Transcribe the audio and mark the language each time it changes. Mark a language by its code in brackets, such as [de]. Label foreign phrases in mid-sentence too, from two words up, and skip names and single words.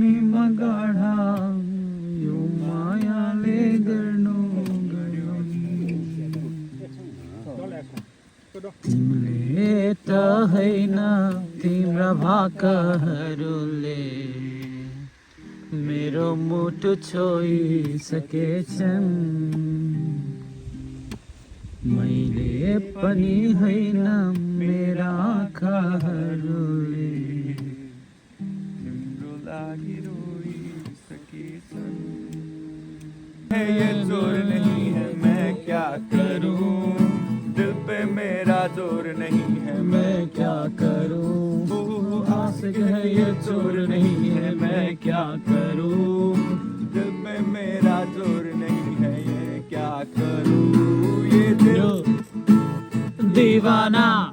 [ne] तिमीले त हैन तिम्रा भाकाहरूले मेरो मुटु छोइसकेछन् मैले पनि हैन मेरा आँखाहरूले तिम्रो लागि रोइसकेछन् [hi] ये जोर नहीं है मैं क्या करूं दिल पे मेरा जोर नहीं है मैं क्या करूं आशिक है ये जोर नहीं है मैं क्या करूं दिल पे मेरा जोर नहीं है ये क्या करूं ये दिल दीवाना